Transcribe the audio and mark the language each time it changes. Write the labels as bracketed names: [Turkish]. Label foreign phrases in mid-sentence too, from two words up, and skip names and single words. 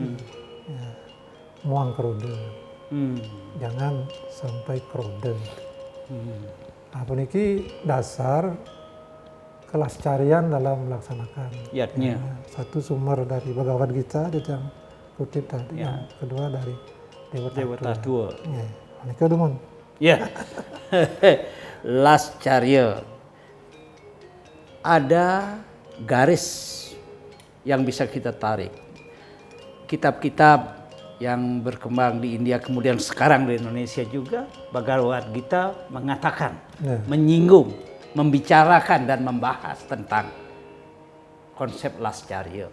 [Indonesian] Muang krode. Jangan sampai krode. Apa niki dasar kelascarian dalam melaksanakan. Satu sumber dari Bhagavad Gita yang kutip tadi, yang kedua dari Dewa Tatu. [Balinese] Niki dumun. [Indonesian] Lascarya. Ada garis yang bisa kita tarik. Kitab-kitab yang berkembang di India kemudian sekarang di Indonesia juga, Bhagavad Gita mengatakan, menyinggung, membicarakan dan membahas tentang konsep Lascarya.